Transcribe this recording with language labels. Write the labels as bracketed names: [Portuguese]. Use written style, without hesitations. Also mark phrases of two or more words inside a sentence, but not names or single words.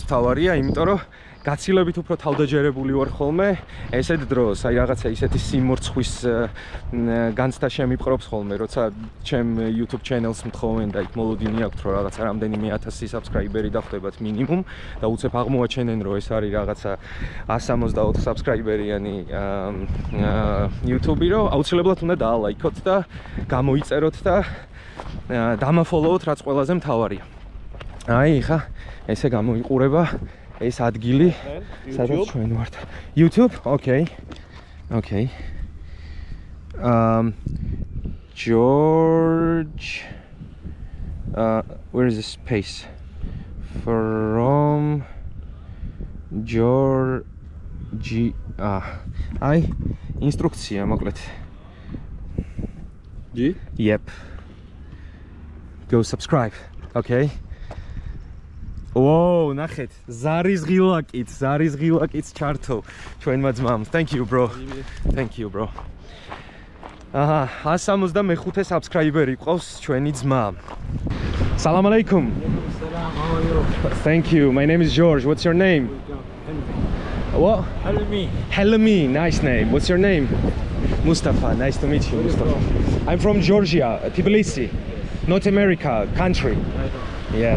[Georgian] თავარია, იმიტომ რომ გაცილებით უფრო თავდაჯერებული ვარ ხოლმე ესეთ დროს, აი რაღაცა ისეთი სიმორცხვის განცდა შემიპყრობს ხოლმე, როცა ჩემ YouTube channel-ს მთხოვენ და იქ მოლოდინი აქვს, რომ რაღაცა რამდენიმე 1000 subscriber-ი დახვდებათ მინიმუმ და უცებ აღმოაჩენენ, რომ ეს არის რაღაცა 164 subscriber-იანი YouTube-ი, რომ აუცილებლად უნდა დაალაიქოთ და გამოიწეროთ და დამაფოლოოთ, რაც ყველაზე მთავარია. აი, ხა, ესე გამოიყურება ეს ადგილი, სადაც ჩვენ ვართ. [English] YouTube? Okay. George, where is the space? From Georgia. [Georgian] აი, ინსტრუქცია მოკლედ. [English] Yep. Go subscribe. Okay. Whoa, [Georgian] ნახეთ, ზარის ღილაკიც ჩართო ჩვენმა ძმამ. [English] Thank you, bro. Thank you, bro. [Georgian] 165 subscriber-ი ყავს ჩვენი ძმა. [Arabic] سلام عليكم. [English] Thank you. My name is George. What's your name? What? Helmi. Nice name. What's your name? Mustafa. Nice to meet you, Mustafa. I'm from Georgia, Tbilisi, North America, country. Yeah.